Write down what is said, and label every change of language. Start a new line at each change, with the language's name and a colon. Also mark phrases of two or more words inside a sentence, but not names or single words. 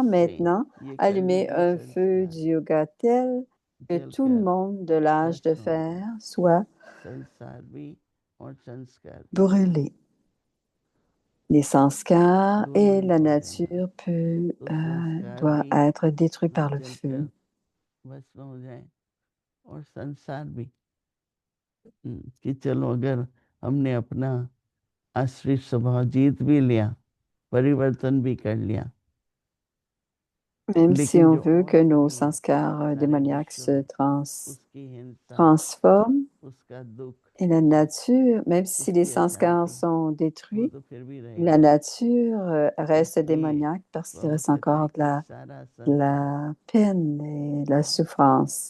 French: Maintenant, allumez un feu du yoga tel que tout le monde de l'âge de fer soit brûlé. Les sanskars et la nature doit être détruits par le feu.
Hindi: कि चलो अगर हमने अपना आश्रित स्वभाव जीत भी लिया, परिवर्तन भी कर लिया,
French: même si on veut que nos sanskars démoniaques se transforment, et la nature, même si les sanskars sont détruits, la nature reste démoniaque parce qu'il reste encore de la peine et de la souffrance.